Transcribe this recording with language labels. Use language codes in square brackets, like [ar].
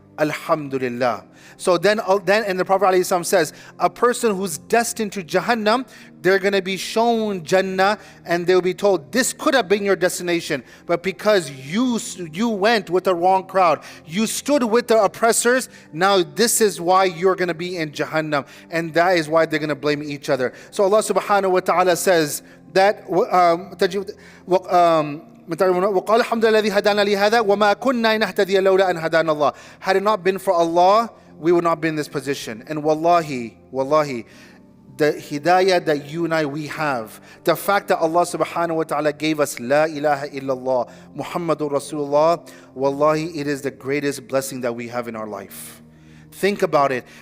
[en] Alhamdulillah. So then and the Prophet ﷺ says, a person who's destined to Jahannam, they're going to be shown Jannah and they'll be told, this could have been your destination, but because you went with the wrong crowd, you stood with the oppressors, now this is why you're going to be in Jahannam, and that is why they're going to blame each other. So Allah subhanahu wa ta'ala says that [ar] وقال الحمد لله الذي هدانا لهذا وما كنا نهتدي لولا أن هدانا الله. [en] Had it not been for Allah, we would not be in this position. And wallahi, the hidayah that you and I we have, the fact that Allah subhanahu wa ta'ala gave us La ilaha illallah Muhammadur Rasulullah, wallahi, it is the greatest blessing that we have in our life. Think about it.